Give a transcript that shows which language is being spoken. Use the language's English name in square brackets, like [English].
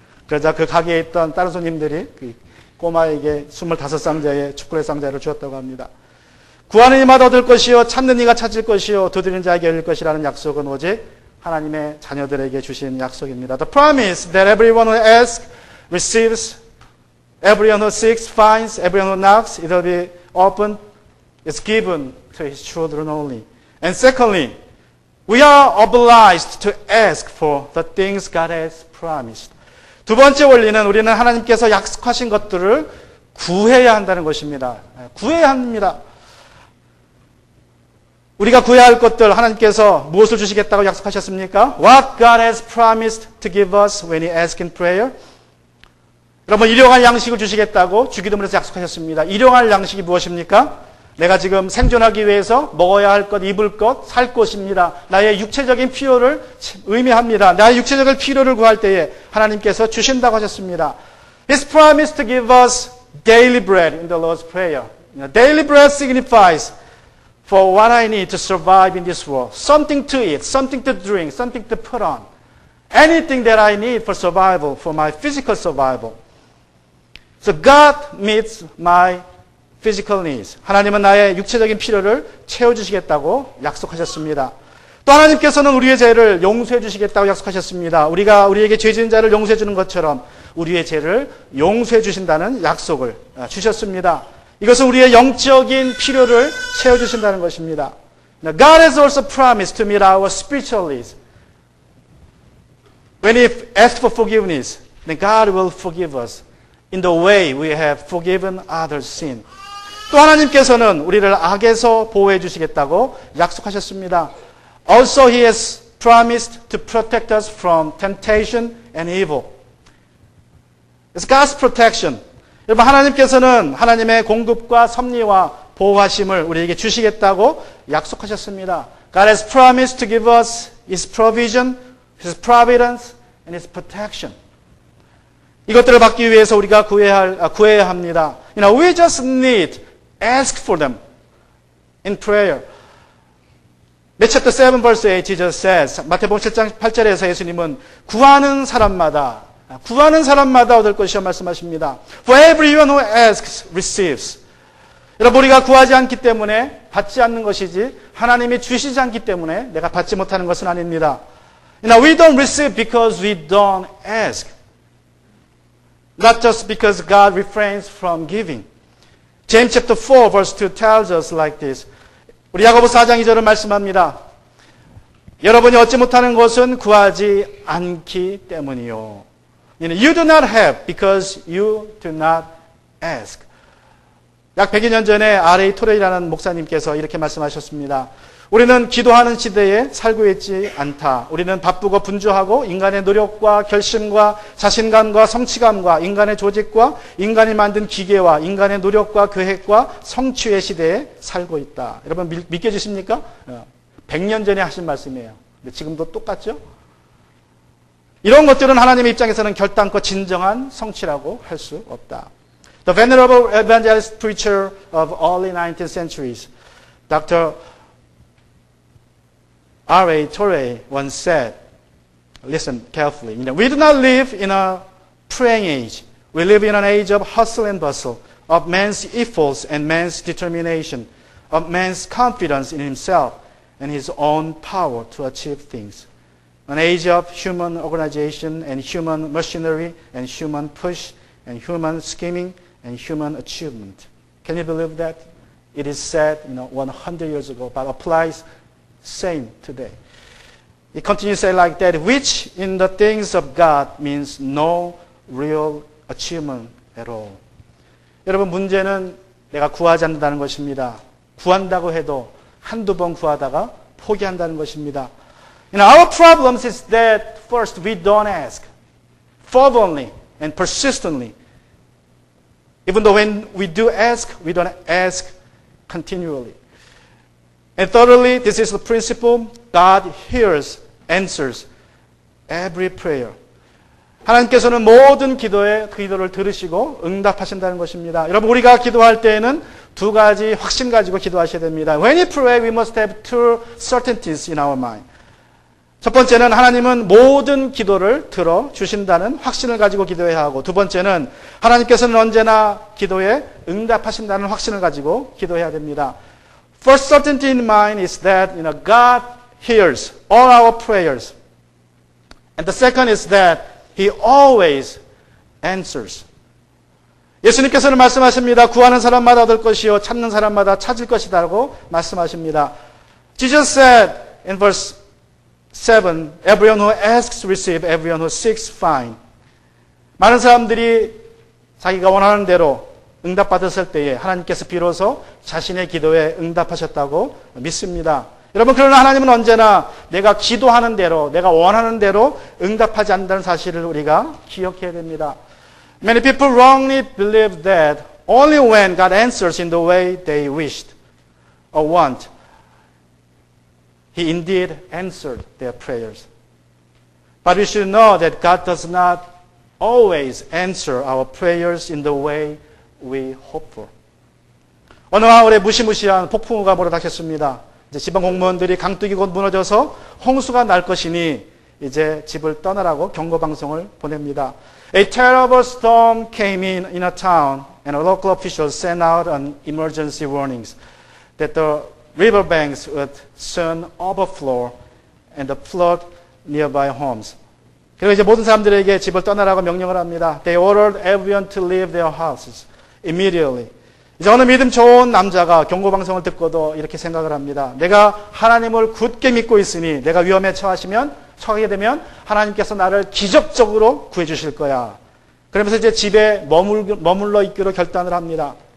[Korean] 그러자 그 가게에 있던 다른 손님들이 그 꼬마에게 25상자의 초콜릿 상자를 주었다고 합니다. 구하는 이마다 얻을 것이요 찾는 이가 찾을 것이요 두드리는 자에게 열릴 것이라는 약속은 오직 하나님의 자녀들에게 주신 약속입니다. [English] The promise that everyone who asks receives, everyone who seeks finds, everyone who knocks it will be opened is given to his children only. And secondly, we are obliged to ask for the things God has promised. [Korean] 두 번째 원리는 우리는 하나님께서 약속하신 것들을 구해야 한다는 것입니다. 구해야 합니다. 우리가 구해야 할 것들 하나님께서 무엇을 주시겠다고 약속하셨습니까? [English] What God has promised to give us when we ask in prayer. [Korean] 여러분 일용할 양식을 주시겠다고 주기도문에서 약속하셨습니다. 일용할 양식이 무엇입니까? 내가 지금 생존하기 위해서 먹어야 할 것, 입을 것, 살 것입니다. 나의 육체적인 필요를 의미합니다. 나의 육체적인 필요를 구할 때에 하나님께서 주신다고 하셨습니다. [English] His promise to give us daily bread in the Lord's Prayer. Daily bread signifies for what I need to survive in this world. Something to eat, something to drink, something to put on. Anything that I need for survival, for my physical survival. So God meets my physical needs. [Korean] 하나님은 나의 육체적인 필요를 채워주시겠다고 약속하셨습니다. 또 하나님께서는 우리의 죄를 용서해 주시겠다고 약속하셨습니다. 우리가 우리에게 죄 지은 자를 용서해 주는 것처럼 우리의 죄를 용서해 주신다는 약속을 주셨습니다. 이것은 우리의 영적인 필요를 채워주신다는 것입니다. [English] Now, God has also promised to meet our spiritual needs. When we ask for forgiveness, then God will forgive us in the way we have forgiven others' sin. [Korean] 또 하나님께서는 우리를 악에서 보호해 주시겠다고 약속하셨습니다. [English] Also, He has promised to protect us from temptation and evil. It's God's protection. [Korean] 여러분 하나님께서는 하나님의 공급과 섭리와 보호하심을 우리에게 주시겠다고 약속하셨습니다. [English] God has promised to give us His provision, His providence, and His protection. [Korean] 이것들을 받기 위해서 우리가 구해야 합니다. [English] We just need ask for them in prayer. Matthew chapter 7 verse 8 Jesus says, [Korean] 마태복음 7장 8절에서 예수님은 구하는 사람마다 얻을 것이요 말씀하십니다. [English] For everyone who asks receives. [Korean] 여러분 우리가 구하지 않기 때문에 받지 않는 것이지 하나님이 주시지 않기 때문에 내가 받지 못하는 것은 아닙니다. [English] We don't receive because we don't ask. Not just because God refrains from giving. James chapter 4 verse 2 tells us like this. [Korean] 우리 야고보 4장 2절은 말씀합니다. 여러분이 얻지 못하는 것은 구하지 않기 때문이요. [English] You do not have because you do not ask. [Korean] 약 100여 년 전에 R.A. 토레이라는 목사님께서 이렇게 말씀하셨습니다. 우리는 기도하는 시대에 살고 있지 않다. 우리는 바쁘고 분주하고 인간의 노력과 결심과 자신감과 성취감과 인간의 조직과 인간이 만든 기계와 인간의 노력과 계획과 성취의 시대에 살고 있다. 여러분 믿겨지십니까? 100년 전에 하신 말씀이에요. 근데 지금도 똑같죠? 이런 것들은 하나님의 입장에서는 결단코 진정한 성취라고 할 수 없다. [English] The venerable evangelist preacher of early 19th centuries, Dr. R.A. Torrey once said, listen carefully, we do not live in a praying age. We live in an age of hustle and bustle, of man's efforts and man's determination, of man's confidence in himself and his own power to achieve things. An age of human organization and human machinery and human push and human scheming and human achievement. Can you believe that? It is said 100 years ago, but applies same today. It continues to say like that, which in the things of God means no real achievement at all. [Korean] 여러분 문제는 내가 구하지 않는다는 것입니다. 구한다고 해도 한두 번 구하다가 포기한다는 것입니다. [English] Our problems is that first we don't ask fervently and persistently. Even though when we do ask, we don't ask continually. And thirdly, this is the principle, God hears, answers every prayer. [Korean] 하나님께서는 모든 기도를 들으시고 응답하신다는 것입니다. 여러분 우리가 기도할 때에는 두 가지 확신 가지고 기도하셔야 됩니다. [English] When we pray, we must have two certainties in our mind. [Korean] 첫 번째는 하나님은 모든 기도를 들어주신다는 확신을 가지고 기도해야 하고, 두 번째는 하나님께서는 언제나 기도에 응답하신다는 확신을 가지고 기도해야 됩니다. [English] First certainty in mind is that God hears all our prayers. And the second is that He always answers. [Korean] 예수님께서는 말씀하십니다. 구하는 사람마다 얻을 것이요 찾는 사람마다 찾을 것이다라고 말씀하십니다. [English] Jesus said in verse 7, everyone who asks receive, everyone who seeks find. [Korean] 많은 사람들이 자기가 원하는 대로 응답받았을 때에 하나님께서 비로소 자신의 기도에 응답하셨다고 믿습니다. 여러분 그러나 하나님은 언제나 내가 기도하는 대로 내가 원하는 대로 응답하지 않는다는 사실을 우리가 기억해야 됩니다. [English] Many people wrongly believe that only when God answers in the way they wished or want, He indeed answered their prayers. But we should know that God does not always answer our prayers in the way we hope for. [Korean] 어느 마을에 무시무시한 폭풍우가 몰아닥쳤습니다. 이제 지방 공무원들이 강둑이 곧 무너져서 홍수가 날 것이니 이제 집을 떠나라고 경고 방송을 보냅니다. [English] A terrible storm came in a town, and a local official sent out an emergency warnings that the riverbanks would soon overflow and flood nearby homes. [Korean] 그리고 이제 모든 사람들에게 집을 떠나라고 명령을 합니다. [English] They ordered everyone to leave their houses immediately. [Korean] 이제 어느 믿음 좋은 남자가 경고 방송을 듣고도 이렇게 생각을 합니다. 내가 하나님을 굳게 믿고 있으니 내가 위험에 처하게 되면 하나님께서 나를 기적적으로 구해 주실 거야. 그러면서 이제 집에 머물러 있기로 결단을 합니다.